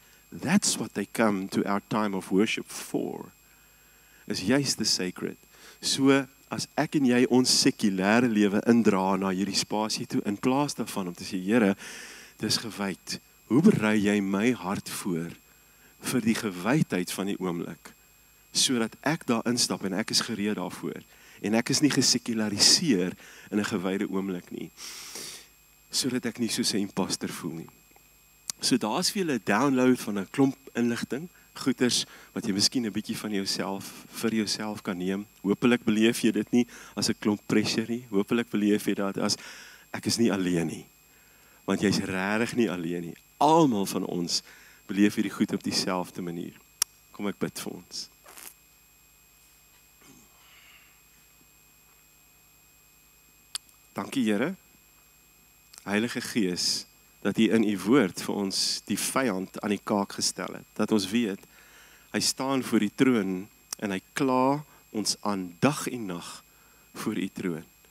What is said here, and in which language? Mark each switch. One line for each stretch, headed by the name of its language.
English: That's what they come to our time of worship for. Is juist the sacred.
Afrikaans: So, as ek en jy ons sekulêre lewe indra na hierdie spasie toe, in plaas daarvan om te sê, Here, dis gewyd. Hoe berei jy my hart voor vir die gewydheid van die oomblik, sodat ek daar instap en ek is gereed daarvoor, en ek is nie gesekulariseer in 'n gewyde oomblik nie, sodat ek nie soos 'n imposter voel nie. So daar's vir julle 'n download van 'n klomp inligting, goeders wat jy miskien 'n bietjie van jouself vir jouself kan neem. Hoopelik beleef jy dit nie as 'n klomp pressure nie. Hoopelik beleef jy dit as ek is nie alleen nie. Want jy's regtig nie alleen nie. Almal van ons beleef hierdie goed op dieselfde manier. Kom ek bid vir ons. Dankie Here, Heilige Gees, dat U in U woord vir ons die vyand aan die kaak gestel het. Dat ons weet, hy staan voor die troon en hy kla ons aan dag en nag voor U troon.